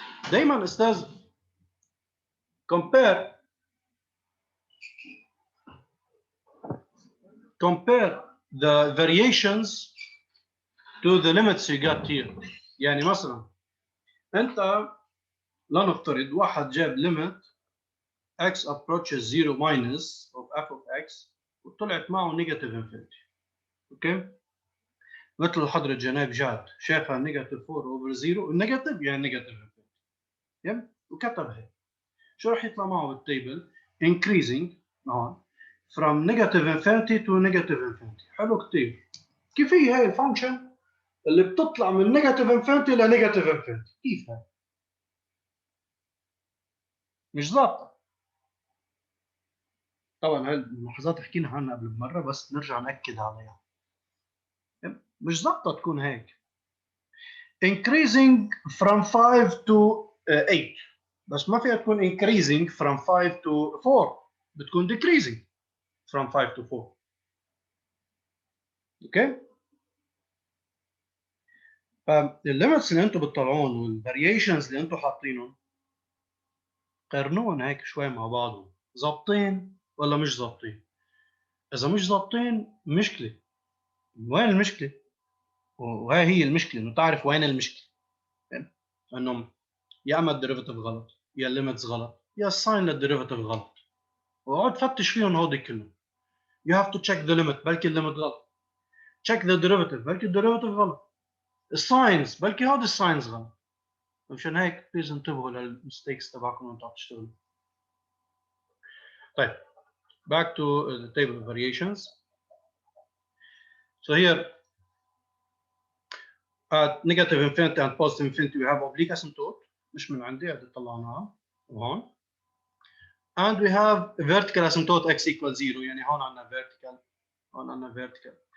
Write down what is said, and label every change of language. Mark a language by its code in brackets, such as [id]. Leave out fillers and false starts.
[ar] دايما استاذ [en] compare the variations to the limits you got here. [ar] يعني مثلا انت لنفترض واحد جاب [en] limit x approaches 0 minus of f of x [ar] وطلعت معه negative infinity. اوكي؟ مثل حضرة جناب جاد شافها negative 4 over 0 النيجاتيف يعني negative infinity. يب؟ وكتب هيك. شو راح يطلع معه بالتيبل؟ [en] increasing هون from negative infinity to negative infinity. [ar] حلو كثير. كيف هي هاي الفانكشن اللي بتطلع من negative infinity ل negative infinity؟ كيف هاي؟ مش ظابطة. طبعا هاي الملاحظات حكينا عنها قبل بمرة بس نرجع نأكد عليها. مش ظابطة تكون هيك. [en] increasing from 5 to 8 [ar] بس ما فيها تكون [en] increasing from 5 to 4 [ar] بتكون [en] decreasing from 5 to 4. [ar] اوكي؟ فالليمتس اللي انتم بتطلعون والفاريشنز اللي انتم حاطينهم قارنوهم هيك شوي مع بعضهم، ظابطين ولا مش ظابطين؟ اذا مش ظابطين مشكله. وين المشكله؟ وهي هي المشكله انه تعرف وين المشكله. انه يا اما الديريفيتيف غلط يا الليمتس غلط يا الساين للديريفيتيف غلط. واقعد فتش فيهم هودي كلهم. [en] You have to check the limit [ar] بلكي الليمت غلط. [en] check the derivative [ar] بلكي الديريفيتيف غلط. الساينز بلكي هودي الساينز غلط. مشان هيك بليز انتبهوا للمستيكس تبعكم وانتم عم تشتغلوا. [en] طيب back to the table of variations. So here at negative infinity and positive infinity we have oblique asymptote [ar] مش من عندي هذه طلعناها وهون. [en] And we have vertical asymptote x equals 0 [ar] يعني هون عندنا vertical هون عندنا vertical.